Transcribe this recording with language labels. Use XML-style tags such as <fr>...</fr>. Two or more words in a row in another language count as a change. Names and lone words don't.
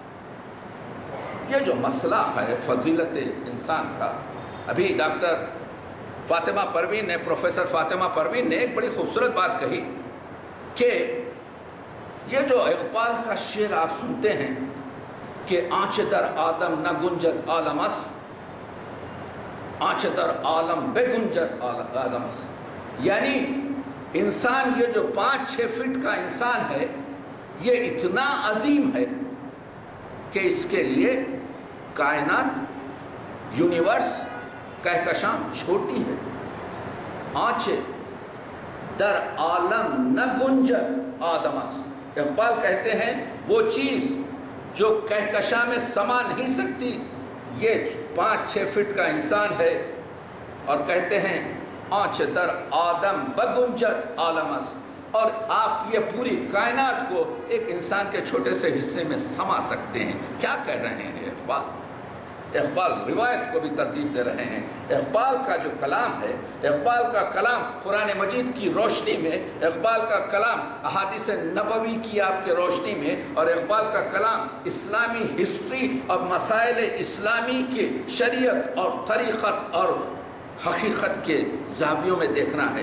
<ur>یہ جو مسئلہ ہے فضیلت انسان کا، ابھی ڈاکٹر فاطمہ پروین نے، پروفیسر فاطمہ پروین نے ایک بڑی خوبصورت بات کہی کہ یہ جو اقبال کا شعر آپ سنتے ہیں کہ</ur> <fa>آنچ در آدم نہ گنجد عالم است، آنچ در عالم بے گنجد آدم است،</fa> <ur>یعنی انسان یہ جو 5-6 فٹ کا انسان ہے یہ اتنا عظیم ہے کہ اس کے لیے کائنات، یونیورس، کہکشاں چھوٹی ہے۔</ur> <fa>آنچ در عالم نہ گنجد آدم است،</fa> <ur>اقبال کہتے ہیں وہ چیز جو کہکشاں میں سما نہیں سکتی یہ 5-6 فٹ کا انسان ہے، اور کہتے ہیں</ur> <fa>آنچ در آدم بگنجد عالم است،</fa> <ur>اور آپ یہ پوری کائنات کو ایک انسان کے چھوٹے سے حصے میں سما سکتے ہیں۔ کیا کہہ رہے ہیں اقبال؟ اقبال روایت کو بھی ترتیب دے رہے ہیں۔ اقبال کا جو کلام ہے، اقبال کا کلام قرآن مجید کی روشنی میں، اقبال کا کلام احادیث نبوی کی آپ کے روشنی میں، اور اقبال کا کلام اسلامی ہسٹری اور مسائل اسلامی کے شریعت اور طریقت اور حقیقت کے زاویوں میں دیکھنا ہے۔</ur>